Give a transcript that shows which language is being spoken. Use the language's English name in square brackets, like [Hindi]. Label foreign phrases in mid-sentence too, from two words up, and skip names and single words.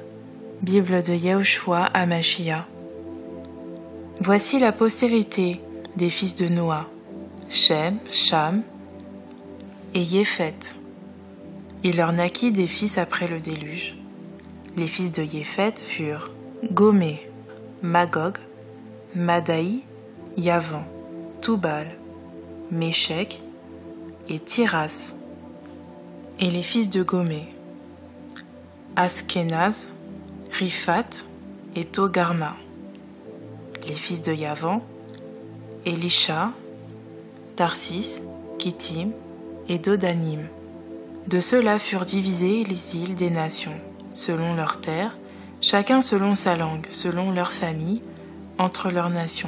[French] Bible de Yahushua Hamashiach. Voici la postérité des fils de Noah, Shem, Cham et Yépheth. Il leur naquit des fils après le déluge. Les fils de Yépheth furent Gomé, Magog, Madaï, Yavan, Toubal, Méchec et Tiras. Et les fils de Gomé, Askenaz, Riphat et Togarma. Les fils de Yavan, Elisha, Tarsis, Kittim et Dodanim. De ceux-là furent divisées les îles des nations, selon leurs terres, chacun selon sa langue, selon leur famille, entre leurs nations.